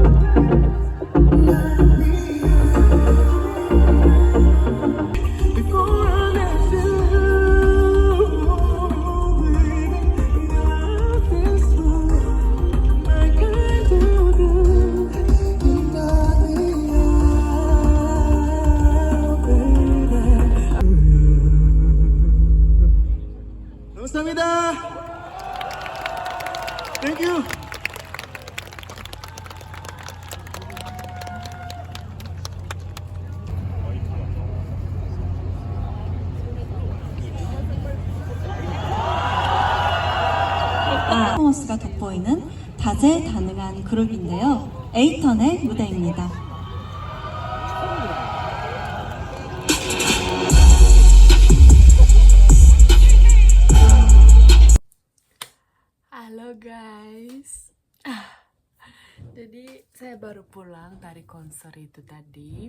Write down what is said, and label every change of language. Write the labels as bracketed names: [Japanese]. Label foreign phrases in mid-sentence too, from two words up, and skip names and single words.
[English] Before I let you, baby, love is what I can do. You knock me out, baby. [Korean] 감사합니다. [English] Thank you. [Korean] 퍼포먼스가 돋보이는 다재다능한 그룹인데요. 에이턴의 무대입니다. [Indonesian] Halo guys. Jadi saya baru pulang dari konser itu tadi.